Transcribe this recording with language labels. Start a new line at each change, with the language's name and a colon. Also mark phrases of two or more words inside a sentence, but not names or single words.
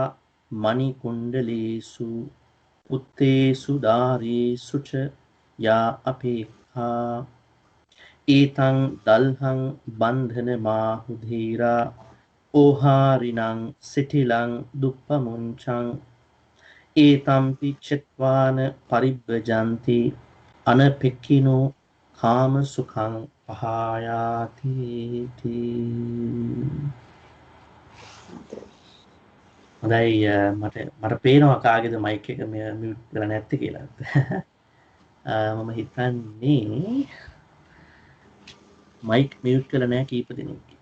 Pali: මණි කුණ්ඩලේසු උත්තේසු දාරේසු ච යා අපේක්ඛා ඒතං දල්හං බන්ධන මාහුධීරා ඕහාරිනං සිටිලං දුප්පමුංචං ඒතම්පි චත්වාන පරිබ්බජන්ති අනපෙක්ඛිනෝ කාම සුඛං පහායාති
Sinhala: හොඳයි මට පේනවා කාගේද මයික් එක මියුට් කරලා නැත්තේ කියලා. මම හිතන්නේ
English: mic mute
Sinhala: කරලා නැහැ කීප දෙනෙක්.